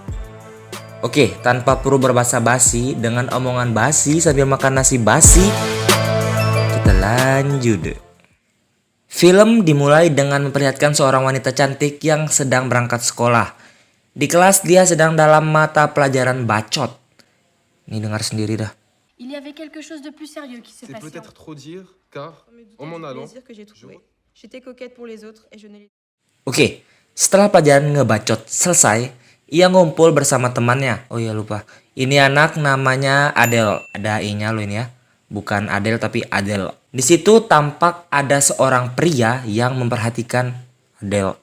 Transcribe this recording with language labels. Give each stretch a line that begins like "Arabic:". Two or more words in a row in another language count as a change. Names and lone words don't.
Indonesian: Oke, tanpa perlu berbahasa basi, dengan omongan basi sambil makan nasi basi, kita lanjut. Film dimulai dengan memperlihatkan seorang wanita cantik yang sedang berangkat sekolah. Di kelas dia sedang dalam mata pelajaran bacot. Nih dengar sendiri dah.
French: Il y avait quelque chose de plus sérieux qui se C'est passait. peut-être trop dire, car en m'en allant, plaisir que j'ai trouvé. J'étais coquette pour les autres et je ne l'ai.
Indonesian: Oke, setelah pelajaran ngebacot selesai, ia ngumpul bersama temannya. Oh iya lupa. Ini anak namanya Adele. Ada i-nya lo ini ya. Bukan Adele tapi Adele. Di situ tampak ada seorang pria yang memperhatikan Adele.